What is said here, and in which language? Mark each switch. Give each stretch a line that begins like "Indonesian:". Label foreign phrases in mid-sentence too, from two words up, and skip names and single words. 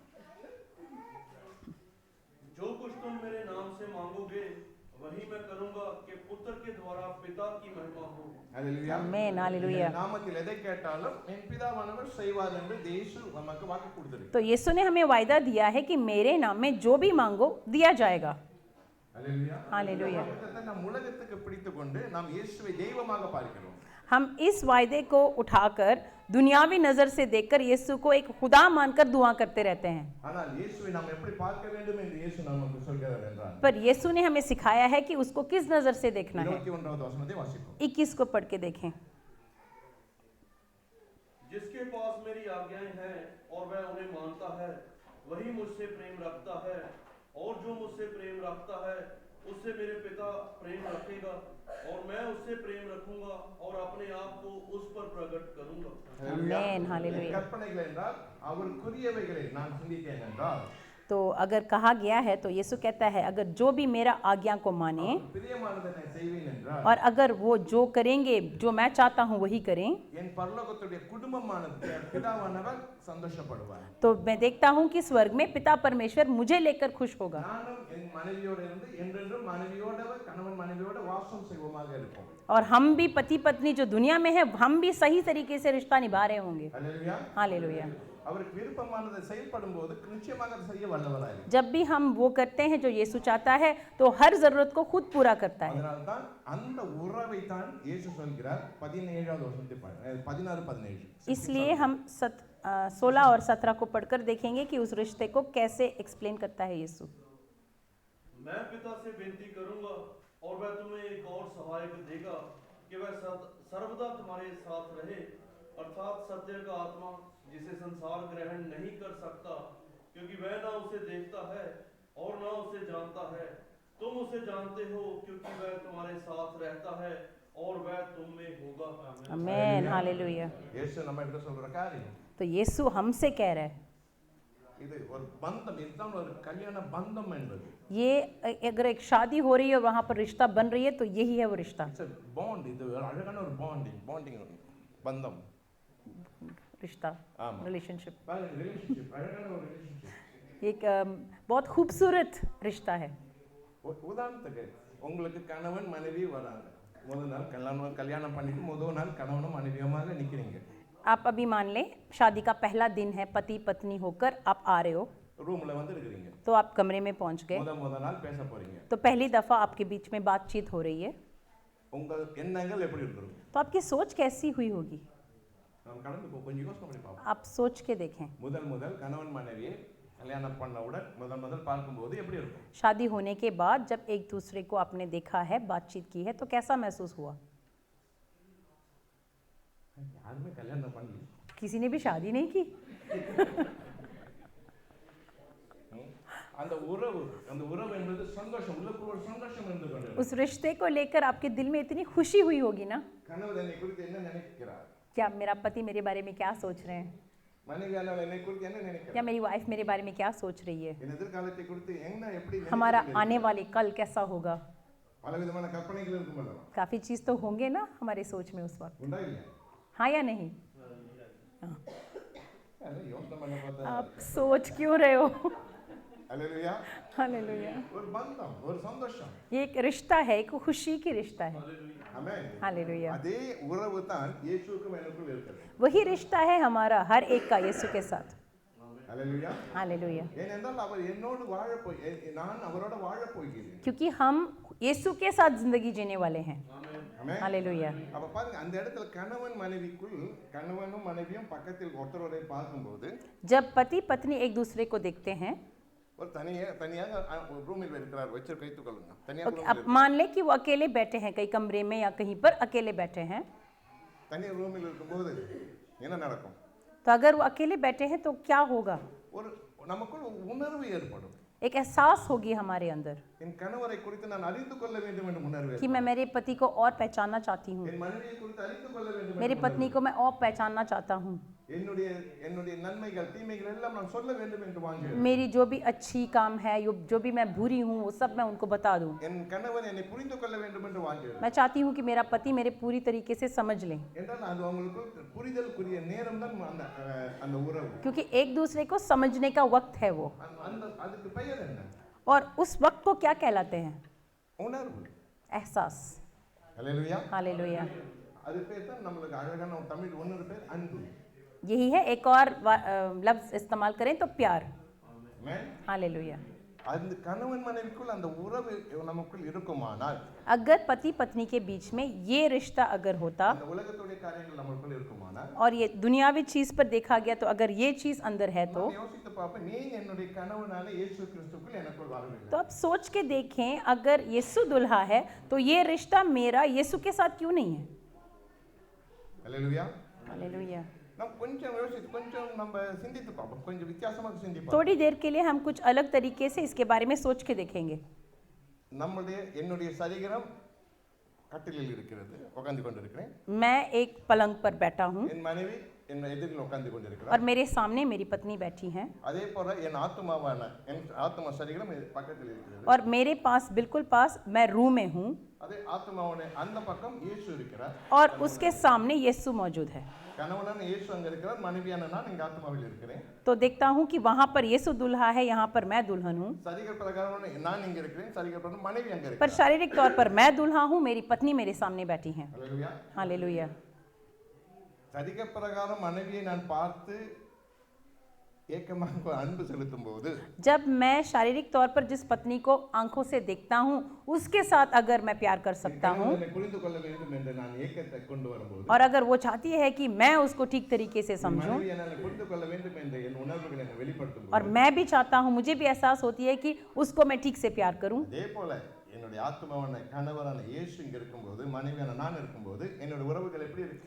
Hindi: जो कुछ तुम मेरे नाम से मांगोगे वही मैं करूंगा कि पुत्र के द्वारा पिता की महिमा हो।
Tamil: ஹல்லேலூயா.
Hindi: आमेन। हालेलुया।
Tamil: என் நாமத்தில் எதை கேட்டாலும் என் பிதாவானவர் செய்வார் என்று இயேசு நமக்கு வாக்கு கொடுத்திருக்கிறார்.
Hindi: तो यीशु ने हमें वायदा दिया है कि मेरे नाम में जो भी मांगो दिया जाएगा।
Tamil: ஹல்லேலூயா.
Hindi: हालेलुया।
Tamil: நாம் உலகத்துக்கு பிடித்துக்கொண்டு நாம் இயேசுவை தெய்வமாக பார்க்கிறோம்.
Hindi: हम इस वायदे को उठाकर दुनियावी नजर से देखकर यीशु को एक खुदा मानकर दुआ करते रहते हैं।
Tamil: ஆனால் இயேசுவை நாம் எப்படி பார்க்க வேண்டும் என்று இயேசு நமக்கு சொல்கிறார் என்றால்
Hindi: पर यीशु ने हमें सिखाया है कि उसको किस नजर से देखना है।
Tamil: 21வது வசனத்தை வாசிப்போம்.
Hindi: 21 को पढ़ के देखें। जिसके पास मेरी आज्ञाएं हैं और वह उन्हें मानता है वही मुझसे प्रेम रखता है, और जो मुझसे प्रेम रखता है उससे मेरे पिता प्रेम रखेगा और मैं उससे प्रेम रखूंगा और अपने आप को उस पर प्रकट करूंगा। आमेन। हालेलुया।
Tamil: கற்பனைகள் என்றால் அவருக்குரியவைகளை நான் சிந்தித்தேன் என்றால்
Hindi: तो अगर कहा गया है तो यीशु कहता है अगर जो भी मेरा आज्ञा को माने
Tamil: பிரியமானதை நான் செய்வேன் என்றால்
Hindi: और अगर वो जो करेंगे जो मैं चाहता हूँ वही करें
Tamil: என் பரலோகத்துடைய குடும்பமானது பிதாவானவர் சந்தோஷப்படுவார்.
Hindi: तो मैं देखता हूँ कि स्वर्ग में पिता परमेश्वर मुझे लेकर खुश होगा।
Tamil: நானும் என் மனைவியோடு இருந்து என்றென்றும் மனைவியோட கணவன் மனைவியோட வாசம் செய்வோமாக இருப்போம்.
Hindi: और हम भी पति पत्नी जो दुनिया में है हम भी सही तरीके से रिश्ता निभा रहे होंगे।
Tamil: ஹல்லேலூயா.
Hindi: हालेलुया।
Tamil: அவருக்கு விருப்பமானதை செயல்படும் போது நிச்சயமாக அதை செய்ய வல்லவராய் இருக்கிறார்.
Hindi: जब भी हम वो करते हैं जो यीशु चाहता है तो हर जरूरत को खुद पूरा करता है।
Tamil: அதனால தான் அந்த உறவை தான் இயேசு சொல்கிறார் 17வது வசனத்தை 16 17.
Hindi: इसलिए हम 16 और 17 को पढ़कर देखेंगे कि उस रिश्ते को कैसे एक्सप्लेन करता है यीशु। मैं पिता से विनती करूंगा और वह तुम्हें एक और सहायक देगा कि वह सर्वदा तुम्हारे साथ रहे, अर्थात सत्य का आत्मा जिसे संसार ग्रहण नहीं कर सकता क्योंकि वह ना उसे देखता है और ना उसे जानता है। तुम उसे जानते हो क्योंकि वह तुम्हारे साथ रहता है और वह तुम में होगा। आमेन। हालेलुया।
Tamil: இயேசு நம்ம கிட்ட சொல்ற காரியம்
Hindi: तो यीशु हमसे कह रहा है
Tamil: இது ஒரு பந்தம், இதுதான் ஒரு கல்யாண பந்தம் என்பது.
Hindi: ये अगर एक शादी हो रही है और वहाँ पर रिश्ता बन रही है तो यही है वो रिश्ता।
English: it's a bond.
Tamil: இது ஒரு அழகான ஒரு பாண்டிங் பந்தம்.
Hindi: रिश्ता
Tamil: ஆமா.
Hindi: रिलेशनशिप
Tamil: ரிலேஷன்ஷிப் அழகான ஒரு ரிலேஷன்ஷிப்.
Hindi: एक बहुत खूबसूरत रिश्ता है।
Tamil: உதாரணத்துக்கு உங்களுக்கு கணவன் மனைவி வராங்க. முதல் நாள் கல்யாணம் பண்ணிட்டு முதல் நாள் கணவனும் மனைவியுமாக நிக்கிறீங்க.
Hindi: आप अभी मान लें शादी का पहला दिन है, पति पत्नी होकर आप आ रहे हो,
Tamil: ரூம்ல வந்து இருக்கிறீங்க.
Hindi: तो आप कमरे में पहुंच गए,
Tamil: முதல் நாள் பேச போறீங்க.
Hindi: तो पहली दफा आपके बीच में बातचीत हो रही है,
Tamil: உங்கள் எண்ணங்கள் எப்படி இருக்கும்?
Hindi: तो आपकी सोच कैसी हुई होगी?
Tamil: நாம் கடந்து கொஞ்சம் யோசனை பண்ணி பார்ப்போம்.
Hindi: आप सोच के देखें,
Tamil: முதல் கணவன் மனைவியை கல்யாணம் பண்ணவுடன் முதல் பார்க்கும்போது எப்படி இருக்கும்?
Hindi: शादी होने के बाद जब एक दूसरे को आपने देखा है, बातचीत की है, तो कैसा महसूस हुआ?
Tamil: யாருமே கல்யாணம் பண்ணல.
Hindi: किसी ने भी शादी नहीं की।
Tamil: அந்த உறவு என்பது சந்தோஷம், உள்ளுக்குள்ள ஒரு சந்தோஷம் இருந்து கொண்டிருக்கும்.
Hindi: उस रिश्ते को लेकर आपके दिल में इतनी खुशी हुई होगी ना,
Tamil: கணவர் என்னை குறித்து என்ன நினைக்கிறார்?
Hindi: क्या मेरा पति मेरे बारे में क्या सोच रहे हैं,
Tamil: மனைவியானவள் என்னை குறித்து என்ன நினைக்கிறார்?
Hindi: या मेरी वाइफ मेरे बारे में क्या सोच रही है,
Tamil: என் எதிர்காலத்தை குறித்து என்ன எப்படி
Hindi: हमारा
Tamil: நினைக்கிறார்?
Hindi: आने वाले कल कैसा होगा।
Tamil: பலவிதமான கற்பனைகள் இருக்கும் அல்லவா?
Hindi: काफ़ी चीज़ तो होंगे ना हमारी सोच में उस वक्त,
Tamil: உண்டா இல்லையா?
Hindi: हाँ या नहीं?
Tamil: அல்ல, யோசனை பண்ண பார்த்தா
Hindi: आप सोच क्यों रहे हो?
Tamil: அல்லேலூயா.
Hindi: हालेलुया।
Tamil: ஒரு பந்தம், ஒரு சந்தோஷம்.
Hindi: ये एक रिश्ता है, एक खुशी की रिश्ता है।
Tamil: ஆமென்.
Hindi: हालेलुया।
Tamil: அதே உறவு தான் இயேசுவுக்கும் எனக்குள் இருக்கிறது.
Hindi: वही रिश्ता है हमारा हर एक का यीशु के साथ।
Tamil: அல்லேலூயா.
Hindi: हालेलुया।
Tamil: ஏனென்றால் அவர் என்னோடு நான் அவரோட வாழப் போகிறேன்.
Hindi: क्योंकि हम यीशु के साथ जिंदगी जीने वाले हैं।
Tamil: ஆமென்.
Hindi: हालेलुया।
Tamil: அப்ப பாருங்க, அந்த இடத்துல கணவனும் மனைவியும் பக்கத்தில் ஒருத்தரை பார்க்கும்போது
Hindi: जब पति पत्नी एक दूसरे को देखते हैं,
Tamil: ஒரு தனியாக ரூமில் வச்சு வைத்துக் கொள்ளுங்க.
Hindi: ओके, अब मान लें कि वो अकेले बैठे हैं कहीं कमरे में या कहीं पर अकेले बैठे हैं,
Tamil: தனியாக ரூமில் இருக்கும்போது என்ன நடக்கும்?
Hindi: तो अगर वो अकेले बैठे हैं तो क्या होगा?
Tamil: ஒரு நமக்குள் உணர்வு ஏற்படும்.
Hindi: एक एहसास होगी हमारे अंदर
Tamil: என் கணவரை குறித்து நான் அறிந்து கொள்ள வேண்டும் என்ற உணர்வு,
Hindi: कि मैं मेरे पति को और पहचानना चाहती हूँ,
Tamil: என் மனைவியை குறித்து அறிந்து கொள்ள வேண்டும்,
Hindi: मेरी पत्नी को मैं और पहचानना चाहता हूँ,
Tamil: என்னுடைய நன்மைகள் தீமைகள் எல்லாம் நான் சொல்ல வேண்டும் என்று வாஞ்சிக்கிறேன்.
Hindi: मेरी जो भी अच्छी काम है, जो भी मैं बुरी हूँ, वो सब मैं उनको बता दूँ।
Tamil: என் கணவன் என்னை புரிந்து கொள்ள வேண்டும் என்று வாஞ்சிக்கிறேன்.
Hindi: मैं चाहती हूँ कि मेरा पति मेरे पूरी तरीके से समझ लें,
Tamil: என்றால் அது அவங்களுக்கு புரிதலுக்குரிய நேரம் தான் அந்த உறவு.
Hindi: क्योंकि एक दूसरे को समझने का वक्त है वो,
Tamil: அதுக்கு பெயர் என்ன?
Hindi: और उस वक्त को क्या कहलाते हैं?
Tamil: உணர்வு.
Hindi: एहसास।
Tamil: அல்லேலூயா.
Hindi: हालेलुया।
Tamil: அது பேர் தான் நம்மளுக்கு அழகான ஒரு தமிழ் ஒன்று பேர் அன்பு.
Hindi: यही है, एक और लफ्ज इस्तेमाल करें तो प्यार।
Tamil: ஆமென்.
Hindi: हालेलुया।
Tamil: அந்த கணவன் மனைவிக்குள் அந்த உறவு நமக்குள் இருக்குமானால்,
Hindi: अगर पति पत्नी के बीच में ये रिश्ता अगर होता,
Tamil: அந்த உலகத்துடைய காரியங்கள் நமக்குள் இருக்குமானால்,
Hindi: और ये दुनियावी चीज पर देखा गया, तो अगर ये चीज अंदर है तो
Tamil: நான் யோசித்து பார்ப்பேன், நீ என்னுடைய கணவனான இயேசு கிறிஸ்துக்குள் எனக்குள் வரவில்லை.
Hindi: तो आप सोच के देखें, अगर यीशु दुल्हा है तो ये रिश्ता मेरा यीशु के साथ क्यों नहीं है?
Tamil: அல்லேலூயா.
Hindi: हालेलुया।
Tamil: நம்ம கொஞ்சம் நம்ம சிந்தித்து பார்ப்போம், கொஞ்சம் வித்தியாசமாக சிந்திப்போம்.
Hindi: थोड़ी देर के लिए हम कुछ अलग तरीके से इसके बारे में सोच के देखेंगे।
Tamil: என்னுடைய சரீரம் கட்டிலில் இருக்கிறது, உட்கார்ந்து கொண்டிருக்கிறேன்.
Hindi: मैं एक पलंग पर बैठा हूँ
Tamil: என் மனைவி என் எதிரில் உட்கார்ந்து கொண்டிருக்கிறார்.
Hindi: और मेरे सामने मेरी पत्नी बैठी हैं,
Tamil: அதே போல என் ஆத்மா சரீரம் பக்கத்தில் இருக்கிறது.
Hindi: और मेरे पास बिल्कुल पास मैं रूम में हूँ,
Tamil: அதே ஆத்மாவோட அந்த பக்கம் இயேசு இருக்கிறார்.
Hindi: और उसके सामने यीशु मौजूद है।
Tamil: கணவனான இயேசு அங்க இருக்கிறார், மனைவியான நான் இங்க ஆத்மாவில் இருக்கிறேன்.
Hindi: तो देखता हूँ कि वहाँ पर यीशु दुल्हा है, यहाँ पर मैं दुल्हन हूँ,
Tamil: சரீர பிரகாரம் நான் இங்க இருக்கிறேன், சரீர பிரகாரம் மனைவி அங்க
Hindi: पर
Tamil: இருக்கிறார்.
Hindi: शारीरिक तौर पर मैं दुल्हा हूँ, मेरी पत्नी मेरे सामने बैठी हैं।
Tamil: அல்லேலூயா.
Hindi: हालेलुया।
Tamil: சரீர பிரகாரம் மனைவியை நான் பார்த்து ஏக்கமாக அன்பு செலுத்தும் போது,
Hindi: जब मैं शारीरिक तौर पर जिस पत्नी को आंखों से देखता हूँ, उसके साथ अगर मैं प्यार कर सकता हूँ,
Tamil: என்னை புரிந்து கொள்ள வேண்டும் என்று நான் ஏக்கத்தை கொண்டு வரும்போது,
Hindi: और अगर वो चाहती है कि मैं उसको ठीक तरीके से समझूं,
Tamil: மனைவி என்னை புரிந்து கொள்ள வேண்டும் என்ற என் உணர்வுகளை நான் வெளிப்படுத்தும்
Hindi: और
Tamil: போது,
Hindi: मैं भी चाहता हूँ, मुझे भी एहसास होती है कि उसको मैं ठीक से प्यार करूं,
Tamil: அதே போல என்னுடைய ஆத்மாவான கணவரான இயேசு இங்க இருக்கும்போது, மனைவியான நான் இருக்கும்போது என்னோட உறவுகள் எப்படி இருக்கு?